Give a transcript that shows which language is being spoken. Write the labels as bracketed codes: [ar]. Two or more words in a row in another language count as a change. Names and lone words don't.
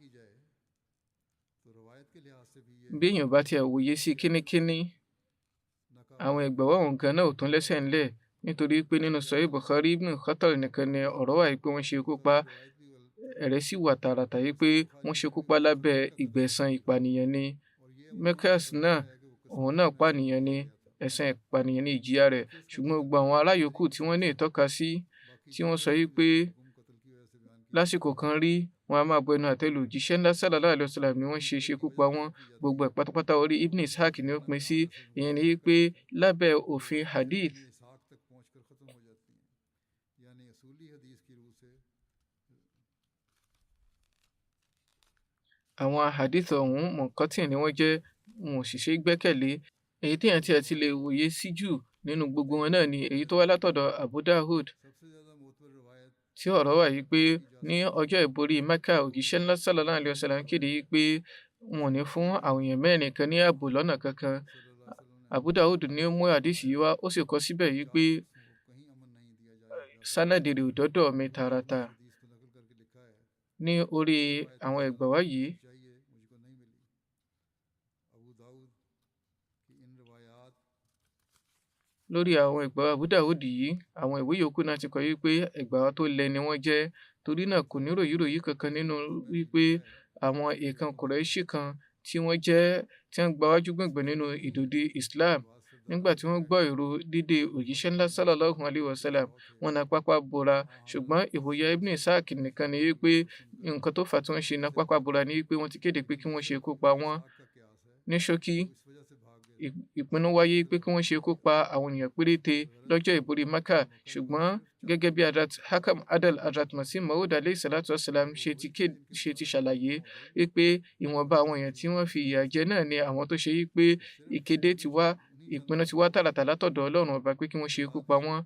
[yo] bí èèyàn bá tiẹ̀ wòye sí kínníkínní, àwọn ẹgbẹ́ wọn gan náà ò tún lẹ́sẹ̀ ńlẹ̀, nítorí pé nínú Sahih Bukhari Ibn Khatal nìkan ni ọ̀rọ̀ wà pé wọ́n ṣekú pa, ẹ̀rẹ́ sì wà tààràtà yìí pé wọ́n ṣekú pa lábẹ́ ìgbẹ̀san ìpànìyàn ni. Mekes náà òun náà pànìyàn ni, ẹ̀san ìpànìyàn ní ìjìyà rẹ̀, ṣùgbọ́n gbogbo àwọn ará yòókù tí wọ́n ní ìtọ́ka sí tí wọ́n sọ yìí pé lásìkò kan rí wọn a máa bu ẹnu àtẹ́lù òjíṣẹ́ ńlá [ar] صلى الله عليه وسلم [yo] ni wọ́n ṣe ṣekú pa wọ́n, gbogbo ẹ̀ pátápátá orí Ibn Ishaq ni ó pín sí. ìyẹn ni pé lábẹ́ òfin hadith, àwọn hadith ọ̀hún mọ̀kọ́tì ni wọ́n jẹ́, wọn ò sì ṣe gbẹ́kẹ̀lé. èyí tí èèyàn ti lè wòye sí jù nínú gbogbo wọn náà ni èyí tó wá látọ̀dọ̀ Abu Dawud, tí ọ̀rọ̀ wà yìí pé ní ọjọ́ ìborí Mẹ́kà òjíṣẹ́ ńlá [ar] صلى الله عليه وسلم [yo] kéde yìí pé wọn ò ní fún àwọn èèyàn mẹ́rin kan ní ààbò lọ́nà kankan. Abu Dawud ni ó mú àdìsí yìí wá, ó sì kọ síbẹ̀ yìí pé sánàdì rẹ̀ ò dọ́dọ̀ mi tààràtà. ní orí àwọn ẹgbà wá yìí, lórí àwọn ẹgbà Abu Dawud yìí, àwọn ìwé yòókù náà ti kọ wípé ẹgbà wa tó lẹ ni wọ́n jẹ́, torí náà kò ní ròyìnròyìn kankan nínú wípé àwọn èèkàn Kùrẹ́ṣì kan tí wọ́n gbawájú gbọ̀ngbọ̀n nínú ìdòdì Islam, nígbà tí wọ́n gbọ́ ìró dídé òjíṣẹ́ ńlá [ar] صلى الله عليه وسلم, [yo] wọ́n na pápá bora. ṣùgbọ́n ìwòye Ibn Ishaq nìkan ni wípé nǹkan tó fà tí wọ́n ṣe na pápá bora ni wípé wọ́n ti kéde pé kí wọ́n ṣekú pa wọ́n. ní ṣókí, ìpinnu wáyé pé kí wọ́n ṣekú pa àwọn ènìyàn péréte lọ́jọ́ ìborí Mẹ́kà, ṣùgbọ́n gẹ́gẹ́ bí Hakam Adal Hazrat Masih Maud [ar] عليه الصلاة والسلام [yo] ṣe ti ṣàlàyé wípé ìwọ̀nba àwọn èèyàn tí wọ́n fi ìyà jẹ náà ni àwọn tó ṣe wípé ìpinnu ti wá tààràtà látọ̀dọ̀ Ọlọ́run ọba pé kí wọ́n ṣekú pa wọ́n.